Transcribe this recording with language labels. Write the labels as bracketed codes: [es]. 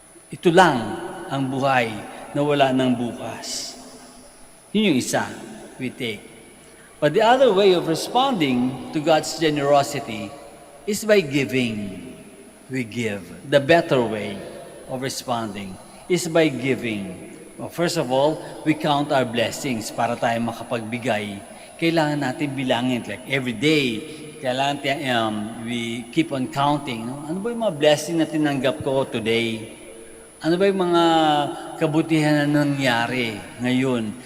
[tl] Ito lang ang buhay na wala ng bukas. Yun yung isa [en] we take. But the other way of responding to God's generosity is by giving. We give. The better way of responding is by giving. Well, first of all, we count our blessings [tl] para tayo makapagbigay. Kailangan natin bilangin, [en] like every day. Kailangan we keep on counting. No? [tl] Ano ba yung mga blessing na tinanggap ko today? Ano ba yung mga kabutihan na nangyari ngayon?